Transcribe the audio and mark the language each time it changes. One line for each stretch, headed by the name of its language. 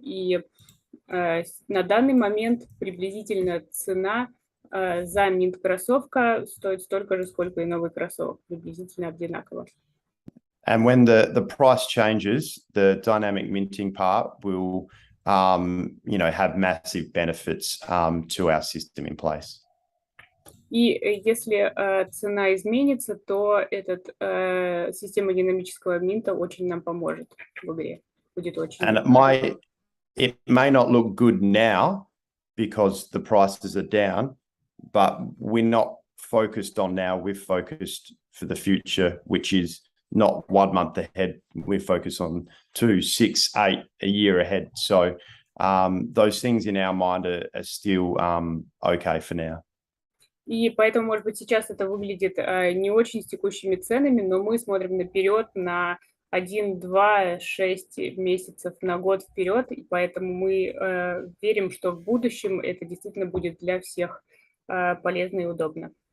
Russian: И на данный момент приблизительно цена за минт кроссовка стоит столько же, сколько и новый кроссовок, приблизительно одинаково.
English: And when the price changes, the dynamic minting part will have massive benefits to our system in place.
Russian: И если цена изменится, то система динамического минта очень нам поможет в игре. Будет очень.
English: And it may not look good now because the prices are down, but we're not focused on now. We're focused for the future, which is not 1 month ahead. We're focused on 2, 6, 8, a year ahead. So those things in our mind are still okay for now.
Russian: И поэтому, может быть, сейчас это выглядит не очень с текущими ценами, но мы смотрим наперед на 1, 2, 6 месяцев на год вперед, и поэтому мы верим, что в будущем это действительно будет для всех полезно и удобно.